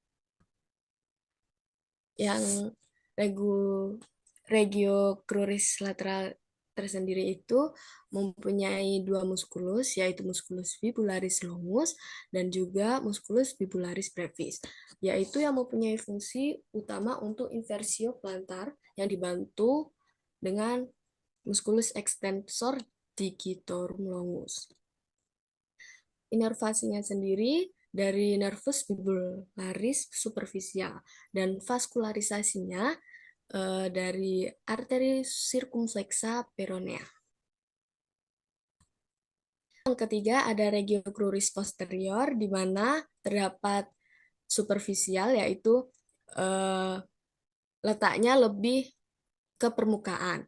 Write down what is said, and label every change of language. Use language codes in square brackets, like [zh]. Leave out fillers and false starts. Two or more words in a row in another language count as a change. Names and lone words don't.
[id] Yang [la] regio cruris lateral [id] tersendiri itu mempunyai 2 muskulus, yaitu [la] musculus fibularis longus [id] dan juga [la] musculus fibularis brevis, [id] yaitu yang mempunyai fungsi utama untuk inversio plantar yang dibantu dengan [la] musculus extensor digitorum longus. [id] Inervasinya sendiri dari [la] nervus fibularis superficial [id] dan vaskularisasinya dari arteri [la] circumflexa peronea. [id] Yang ketiga ada [la] regio cruris posterior, [id] di mana terdapat superficial, yaitu letaknya lebih ke permukaan.